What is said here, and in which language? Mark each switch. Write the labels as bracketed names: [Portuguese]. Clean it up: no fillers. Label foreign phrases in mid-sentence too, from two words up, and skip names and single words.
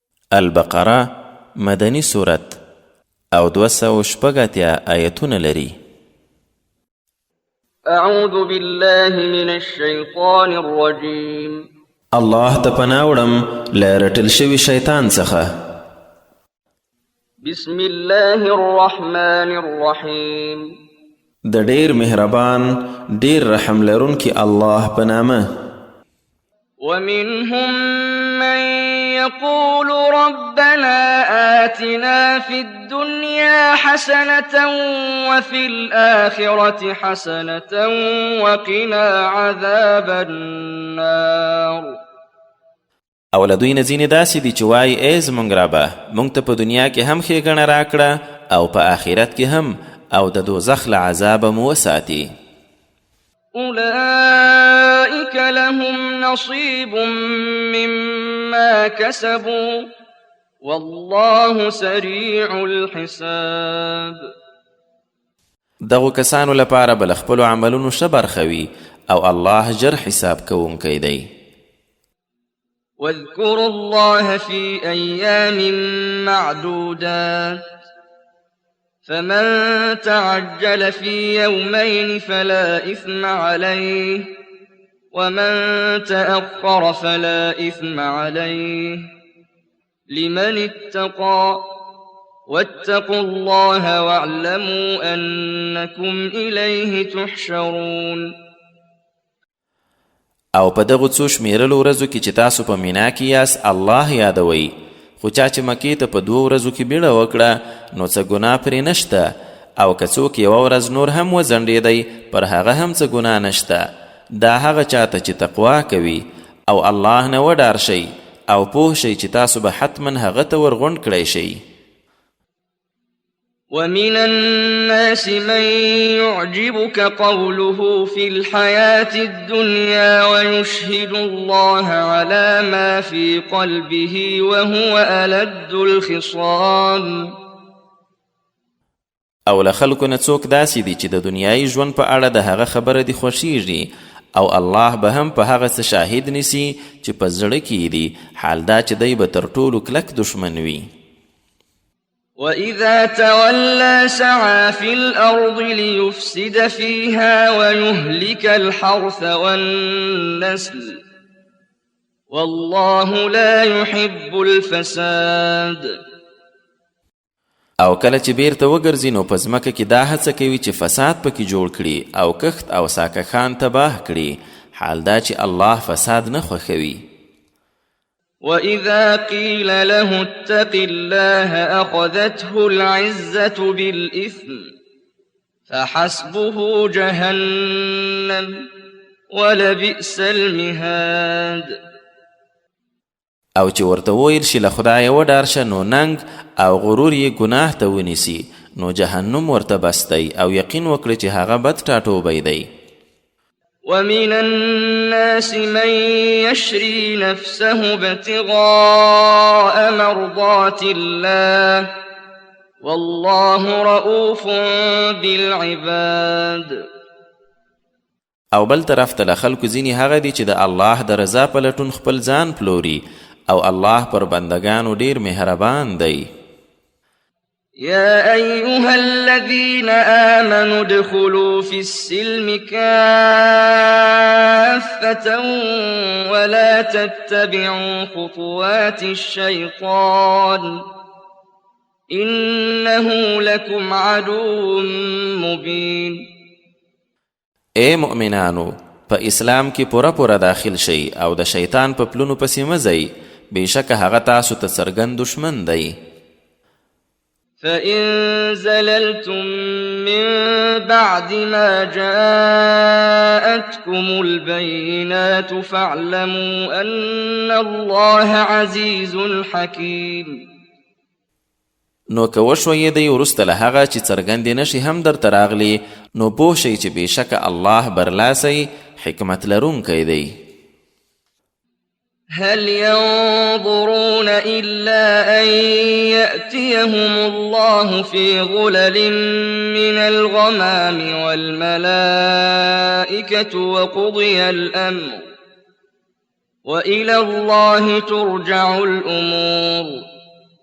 [Pashto] البقره مدني سورت او 280 آیتونه لري. [Arabic] اعوذ بالله من الشیطان الرجیم. [Pashto] الله ته پناه وړم له رټل شوي شیطان څخه. [Arabic] بسم الله الرحمن الرحیم. [Pashto] د ډیر مهربان ډیر رحم لرونکي الله په نامه. [Arabic] ومنهم من يقول ربنا آتنا في الدنيا حسنة وفي الآخرة حسنة وقنا عذاب النار. [Pashto] او له دوی نه ځینې داسې دي چې وایي ای زموږ ربه موږ ته په دنیا کې هم ښېګڼه راکړه او په آخرت کې هم او د دوزخ له عذابه مو وساتي. [Arabic] أولئك لهم نصيب مما كسبوا والله سريع الحساب. [Pashto] دغو کسانو لپاره به له خپلو عملونو ښه برخه وي او الله ژر حساب کوونکی دی. [Arabic] واذكروا الله في أيام معدودات فمن تعجل في يومين فلا إثم عليه ومن تأخر فلا إثم عليه لمن اتقى واتقوا الله واعلموا أنكم إليه تحشرون. [Pashto] او په دغو څو شمیرلو ورځو کې چې تاسو په مینا کې یاست الله یادوئ، خو چا چې مکې ته په 2 ورځو کې بیړه وکړه نو څه ګناه پرې نشته، او که څوک 1 ورځ نور هم وځنډېدی پر هغه هم څه ګناه نشته. دا هغه چاته چې تقوا کوي او الله نه وډار شئ او پوه شئ چې تاسو به حتما هغه ته ورغونډ کړی شئ. [Arabic] ومن الناس من يعجبك قوله في الحياة الدنيا ويشهد الله على ما في قلبه وهو ألد الخصام. [Pashto] او له خلکو نه څوک داسې دي چې د دنیایي ژوند په اړه د هغه خبره دي خوښیږي او الله به هم په هغه څه شاهد نیسي چې په زړه کې دي، حال دا چې دی به تر ټولو کلک دشمن وي. [Arabic] وَإِذَا تَوَلَّى سَعَى فِي الْأَرْضِ لِيُفْسِدَ فِيهَا وَيُهْلِكَ الْحَرْثَ وَالنَّسْلَ وَاللَّهُ لَا يُحِبُّ الْفَسَادَ. [Pashto] او کله چې بیرته وګرځي نو په ځمکه کې دا هڅه کوي چې فساد پکې جوړ کړي او کښت او ساکښان تباه کړي، حال دا چې الله فساد نه خوښوي. [Arabic] وَإِذَا قِيلَ لَهُ اتَّقِ اللَّهَ أَخَذَتْهُ الْعِزَّةُ بِالْإِثْمِ فَحَسْبُهُ جَهَنَّمُ وَلَبِئْسَ الْمِهَادُ. [Pashto] او چې ورته وویل شي له خدایه وډار شه نو ننګ او غرور یې ګناه ته ونیسي نو جهنم ورته بس دی او یقین وکړي چې هغه بد ټاټوبی دی. [Arabic] ومن الناس من يشري نفسه ابتغاء مرضات الله والله رؤوف بالعباد. [Pashto] او بل طرف ته له خلکو ځینې هغه دي چې د الله د رضا په لټون خپل ځان پلوري او الله پر بندگانو ډیر مهربان دی. [Arabic] يا أيها الذين آمنوا ادخلوا في السلم كافة ولا تتبعوا خطوات الشيطان إنه لكم عدو مبين. [Pashto] اے مؤمنانو په اسلام کې پوره داخل شئ او د شیطان په پلونو پسې مه ځئ، بېشکه هغه تاسو ته څرګند دشمن دی. [Arabic] فَإِن زَلَلْتُم مِّن بَعْدِ مَا جَاءَتْكُمُ الْبَيِّنَاتُ فَاعْلَمُوا أَنَّ اللَّهَ عَزِيزٌ حَكِيمٌ. [Pashto] نو که وشویېدئ وروسته له هغه چې څرګندې نښې هم درته راغلي نو پوه شئ چې بېشکه الله برلاسی حکمت لرونکی دی. [Arabic] هل ينظرون إلا أن يأتيهم الله في ظلل من الغمام والملائكة وقضي الأمر وإلى الله ترجع الأمور.